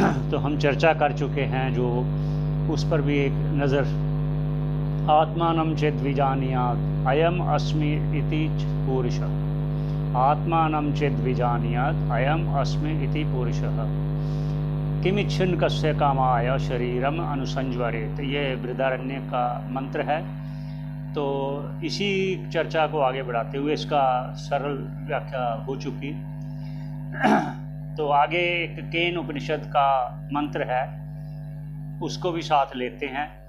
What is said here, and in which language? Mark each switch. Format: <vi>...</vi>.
<hi>तो हम चर्चा कर चुके हैं, जो उस पर भी एक नज़र।</hi> <sa>आत्मानं चेद् विजानीयात् अयम अस्मि इति पुरुषः। आत्मानं चेद् विजानीयात् अयम अस्मि इति पुरुषः। किमिच्छन् कस्य कामाय शरीरम अनुसंज्वरेत्।</sa> <hi>ये बृहदारण्य का मंत्र है। तो इसी चर्चा को आगे बढ़ाते हुए इसका सरल व्याख्या हो चुकी। तो आगे एक केन उपनिषद का मंत्र है, उसको भी साथ लेते हैं।</hi>